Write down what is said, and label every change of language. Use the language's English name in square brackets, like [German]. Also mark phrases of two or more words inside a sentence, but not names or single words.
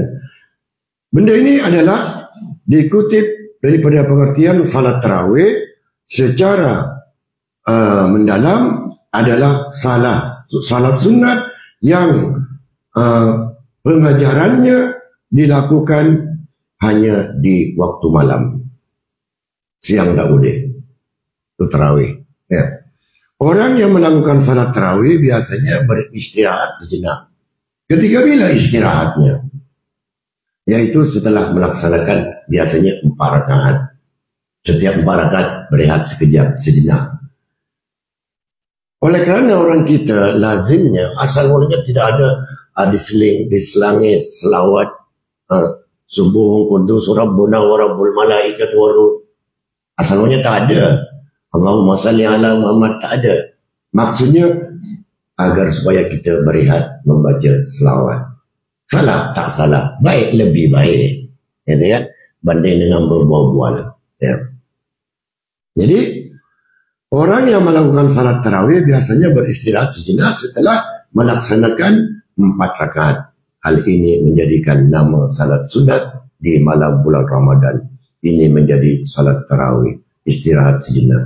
[Malay] Benda ini adalah dikutip daripada pengertian salat tarawih secara mendalam adalah salat sunat yang pengajarannya dilakukan hanya di waktu malam. Siang tak boleh. Itu tarawih. Ya. Orang yang melakukan salat tarawih biasanya beristirahat sejenak. Ketika bila istirahatnya? Yaitu setelah melaksanakan biasanya 4 rakaat. Setiap 4 rakaat berehat sekejap, sejenak. Oleh kerana orang kita lazimnya asal mulanya tidak ada diselangi selawat [Arabic] سبوح قدوس ربنا ورب الملائكة والروح. [Malay] Asal mulanya tak ada. [Arabic] اللهم صل على محمد, [Malay] tak ada. Maksudnya agar supaya kita berehat membaca selawat. Salah tak salah, baik lebih baik, gitu kan, banding dengan berbual-bual. Ya. Jadi orang yang melakukan salat tarawih biasanya beristirahat sejenak setelah melaksanakan 4 rakaat. Hal ini menjadikan nama salat sunat di malam bulan Ramadan ini menjadi salat tarawih, istirahat sejenak.